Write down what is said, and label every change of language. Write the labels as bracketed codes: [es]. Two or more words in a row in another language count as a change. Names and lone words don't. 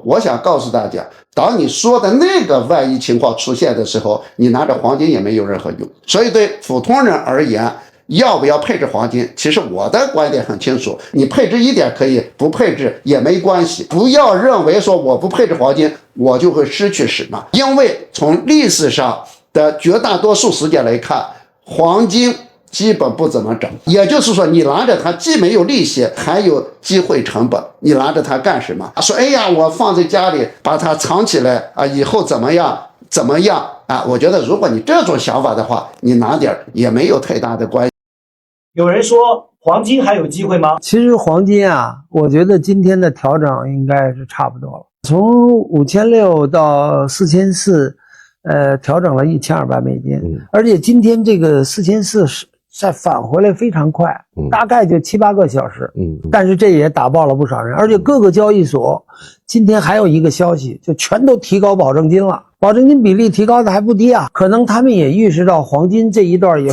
[zh] 我想告訴大家，當你說的那個萬一情況出現的時候，你拿着黃金也沒有任何用。所以對普通人而言， 要不要配置黃金？其實我的觀點很清楚，你配置一點可以，不配置也沒關係。不要認為說我不配置黃金，我就會失去什麼。因為從歷史上的絕大多數時間來看，黃金基本不怎麼漲。也就是說，你拿着它既沒有利息，還有機會成本。你拿着它幹什麼？說哎呀，我放在家裡把它藏起來啊，以後怎麼樣啊？我覺得如果你這種想法的話，你拿點也沒有太大的關係。有人說黃金還有機會嗎？其實黄金啊，我覺得今天的調整應該是差不多了，從5600到4400，調整了1200美金，而且今天這個4400再返回來非常快，大概就7、8個小時，但是這也打爆了不少人，而且各個交易所今天還有一個消息，就全都提高保證金了，保證金比例提高的還不低啊，可能他們也預示到黄金這一段也